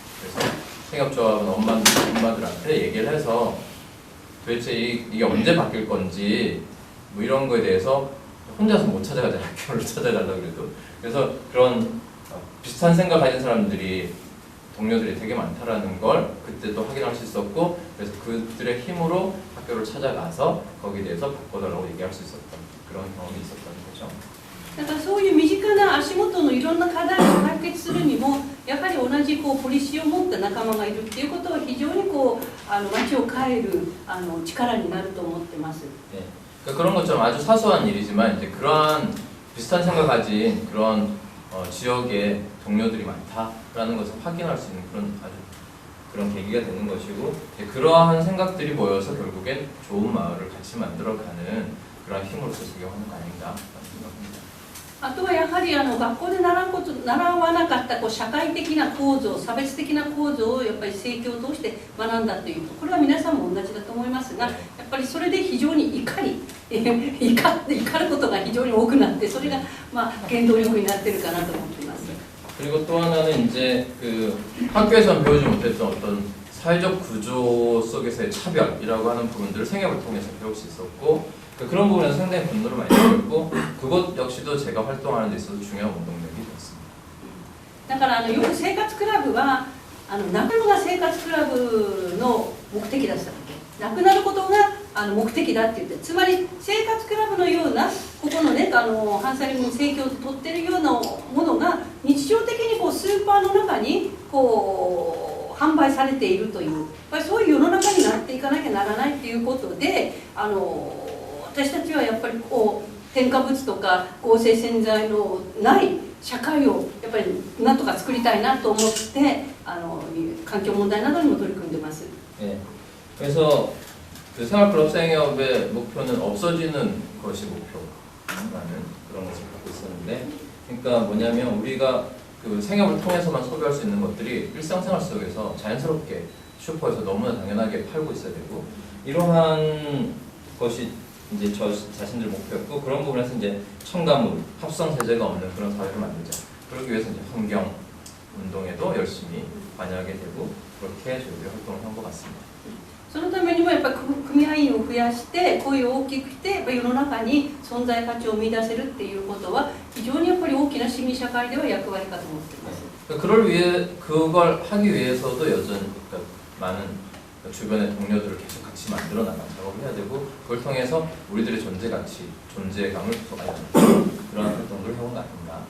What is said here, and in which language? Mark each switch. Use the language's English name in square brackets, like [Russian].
[Korean] 그래서 생협조합원 엄마들한테 얘기를 해서 도대체 이게 언제 바뀔 건지 뭐 이런 거에 대해서 혼자서 못 찾아가잖아요. 학교를 찾아가려고 그래도. 그래서 그런 비슷한 생각 가진 사람들이 동료들이 되게 많다라는 걸 그때 또 확인할 수 있었고, 그래서 그들의 힘으로 학교를 찾아가서 거기에 대해서 바꿔달라고 얘기할 수 있었던 그런 경험이 있었다는 거죠. [Japanese] だからそういう身近な足元のいろんな課題を解決するにもやはり同じこうポリシーを持った仲間がいるっていうことは非常にこう街を変える力になると思ってます。 [Korean] 네. 그러니까 그런 것처럼 아주 사소한 일이지만 이제 그러한 비슷한 생각 가진 그런 지역에 동료들이 많다라는 것을 확인할 수 있는 그런 계기가 되는 것이고, 그러한 생각들이 모여서 결국엔 좋은 마을을 같이 만들어가는 그런 힘으로서 작용하는 거 아닌가 생각합니다. [Japanese] あとはやはり学校で習わなかったこう社会的な構造、差別的な構造をやっぱり生協を通して学んだというと、これは皆さんも同じだと思いますが、やっぱりそれで非常に怒ることが非常に多くなって、それがまあ原動力になってるかなと思っています。 [Korean] 그리고 또 하나는 이제 그 학교에서는 배우지 못했던 어떤 사회적 구조 속에서의 차별이라고 하는 부분들을 생협을 통해서 배울 수 있었고 그런 부분에서 상당히 분노를 많이 느꼈고 그것 역시도 제가 활동하는 데 있어서 중요한 원동력이 되었습니다. [Japanese] だからよく生活クラブは亡くなるのが生活クラブの目的だったわけ。亡くなることが目的だって言って、つまり生活クラブのようなここのねハンサリングの盛況を取ってるようなものが日常的にこうスーパーの中にこう販売されているという、やっぱりそういう世の中になっていかなきゃならないっていうことで、私たちはやっぱりこう添加物とか合成洗剤のない社会をやっぱりなんとか作りたいなと思って環境問題などにも取り組んでます。 [Korean] 네. 그래서 그 생활클럽 생협의 목표는 없어지는 것이 목표라는 그런 것을 갖고 있었는데, 그러니까 뭐냐면 우리가 그 생협을 통해서만 소비할 수 있는 것들이 일상생활 속에서 자연스럽게 슈퍼에서 너무나 당연하게 팔고 있어야 되고, 이러한 것이 이제 저 자신들 목표였고, 그런 부분에서 이제 첨가물, 합성 세제가 없는 그런 사회를 만들자. 그러기 위해서 이제 환경 운동에도 열심히 관여하게 되고 그렇게 저희들이 활동을 한 것 같습니다. [Japanese] そのためにもやっぱり組合員を増やして声を大きくしてやっぱり世の中に存在価値を生み出せるっていうことは非常にやっぱり大きな市民社会では役割かと思っています。 [Korean] 그걸 하기 위해서도 여전히 많은 주변의 동료들을 계속 같이 만들어 나가는 작업을 해야 되고, 그걸 통해서 우리들의 존재 가치, 존재감을 부족하지 않는 그런 활동들을 해온 것 같습니다.